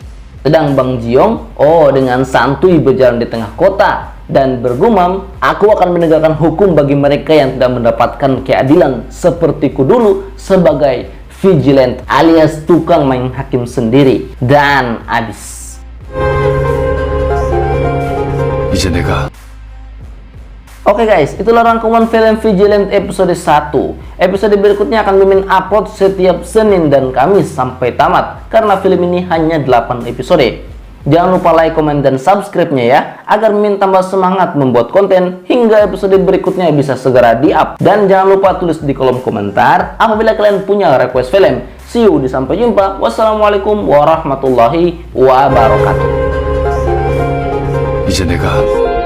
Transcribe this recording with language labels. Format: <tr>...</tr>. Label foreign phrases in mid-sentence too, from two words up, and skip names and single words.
<id>Sedang Bang Ji-young, dengan santuy berjalan di tengah kota. dan bergumam, "Aku akan menegakkan hukum bagi mereka yang tidak mendapatkan keadilan sepertiku dulu sebagai vigilant alias tukang main hakim sendiri." Dan abis.</id> <ko>이제 내가</ko> <id>Oke guys, itulah rangkuman film Vigilant episode 1. Episode berikutnya akan Mimin upload setiap Senin dan Kamis sampai tamat, karena film ini hanya 8 episode. Jangan lupa like, komen, dan subscribe-nya ya, agar Mimin tambah semangat membuat konten hingga episode berikutnya bisa segera di-up. Dan jangan lupa tulis di kolom komentar apabila kalian punya request film.</id> <en>See you,</en> <id>di sampai jumpa.</id> <ar>والسلام عليكم ورحمة الله وبركاته.</ar> <ko>이제 내가</ko>